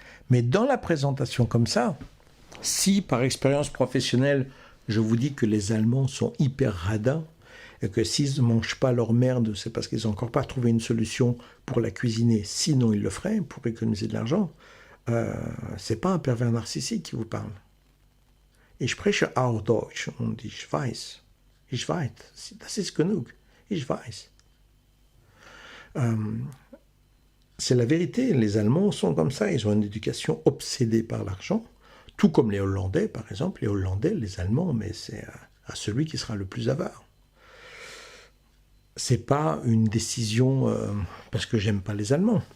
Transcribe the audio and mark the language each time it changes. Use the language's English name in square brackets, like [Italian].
[French] Mais dans la présentation comme ça, si par expérience professionnelle, je vous dis que les Allemands sont hyper radins, et que s'ils ne mangent pas leur merde, c'est parce qu'ils n'ont encore pas trouvé une solution pour la cuisiner, sinon ils le feraient pour économiser de l'argent, c'est pas un pervers narcissique qui vous parle. [German] Ich spreche auch Deutsch und ich weiß, das ist genug, ich weiß. [French] C'est la vérité, les Allemands sont comme ça, ils ont une éducation obsédée par l'argent, tout comme les Hollandais par exemple, les Hollandais, les Allemands, mais c'est à celui qui sera le plus avare. C'est pas une décision parce que j'aime pas les Allemands.